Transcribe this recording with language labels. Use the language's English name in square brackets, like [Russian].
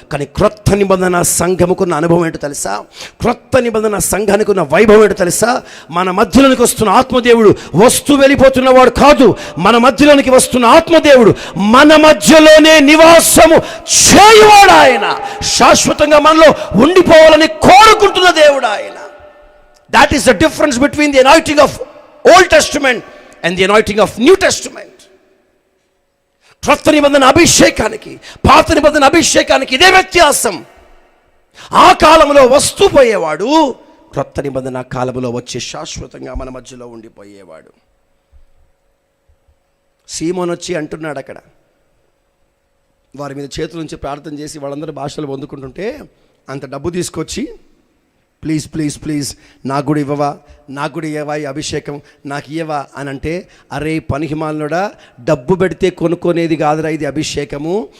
[Telugu] కానీ క్రొత్త నిబంధన సంఘముకున్న అనుభవం ఏంటో తెలుసా? క్రొత్త నిబంధన సంఘానికి ఉన్న వైభవం ఏంటో తెలుసా? మన మధ్యలోనికి వస్తున్న ఆత్మదేవుడు వస్తూ వెళ్ళిపోతున్నవాడు కాదు. మన మధ్యలోనికి వస్తున్న ఆత్మదేవుడు మన మధ్యలోనే నివాసము చేయువాడు. ఆయన శాశ్వతంగా మనలో ఉండిపోవాలని కోరుకుంటున్న దేవుడు ఆయన. [English] That is the difference between the anointing of Old Testament and the anointing of New Testament. [Telugu] క్రొత్త నిబంధన అభిషేకానికి, పాత నిబంధన అభిషేకానికి ఇదే వ్యత్యాసం. ఆ కాలంలో వస్తూ పోయేవాడు, క్రొత్త నిబంధన కాలంలో వచ్చి శాశ్వతంగా మన మధ్యలో ఉండిపోయేవాడు. సీమోన్ వచ్చి అంటున్నాడు అక్కడ, వారి మీద చేతుల నుంచి ప్రార్థన చేసి వాళ్ళందరూ భాషలు పొందుకుంటుంటే, అంత డబ్బు తీసుకొచ్చి [English] please please please [Telugu] నాకు కూడా ఇవ్వవా, నాకు కూడా ఇవ్వవా ఈ అభిషేకం, నాకు ఇవ్వవా అని అంటే, అరే పనికిమాలినోడా, డబ్బు పెడితే కొనుక్కొనేది కాదురా ఇది అభిషేకము.